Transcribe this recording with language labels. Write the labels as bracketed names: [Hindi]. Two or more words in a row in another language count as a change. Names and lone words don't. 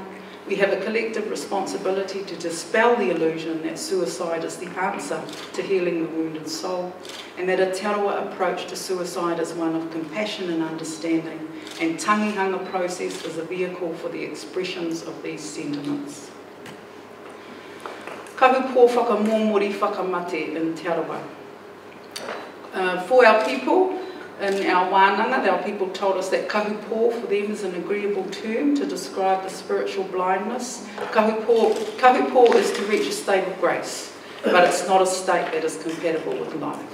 [English] We have a collective responsibility to dispel the illusion that suicide is the answer to healing the wounded soul, and that a Te Arawa approach to suicide is one of compassion and understanding, and tangihanga process is a vehicle for the expressions of these sentiments. [Māori] Kahupō whakamōmori whakamate in Te Arawa. [English] For our people, in our wānanga, our people told us that kahupō for them is an agreeable term to describe the spiritual blindness. Kahupō is to reach a state of grace, but it's not a state that is compatible with life.